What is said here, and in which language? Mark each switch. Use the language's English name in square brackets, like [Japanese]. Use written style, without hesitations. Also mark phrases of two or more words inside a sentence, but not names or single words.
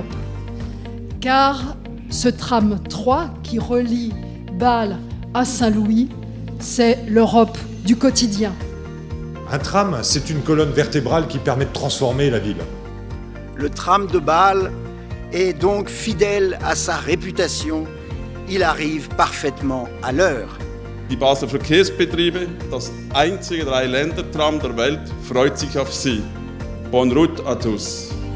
[French] Car ce tram 3 qui relie Bâle à Saint-Louis, c'est l'Europe du quotidien. Un tram, c'est une colonne vertébrale qui permet de transformer la ville. Le tram de Bâle est donc fidèle à sa réputation. Il arrive parfaitement à l'heure. [German] Die Basler Verkehrsbetriebe, das einzige Dreiländertram der Welt, freut sich auf Sie. [French] Bonne route à tous.